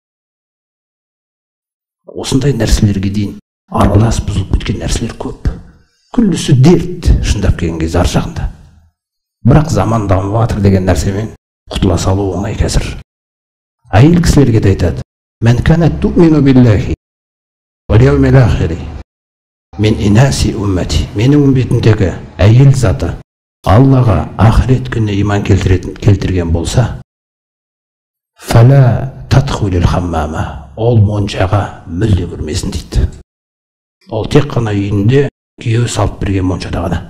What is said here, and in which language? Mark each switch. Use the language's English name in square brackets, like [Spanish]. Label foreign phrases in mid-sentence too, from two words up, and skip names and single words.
[Kazakh] Осындай нәрселерге дейін аралас бұзылып кеткен нәрселер көп. Күллісі дерт, шындап келген кезде ар жағында. Бірақ заман дамып жатыр деген нәрсемен құтыла салу оңай қазір. Әйел кісілерге де айтады: [Arabic] "من كانت تؤمن بالله واليوم الآخر من إناث أمتي." [Kazakh] Менің үмбетімдегі әйел заты Аллаға, ақырет күніне иман келтірген болса, [Arabic] فلا تدخل الحمام, [Kazakh] ол моншаға мүлде кірмесін дейді. Ол тек қана үйінде күйеуі салып берген моншада ғана.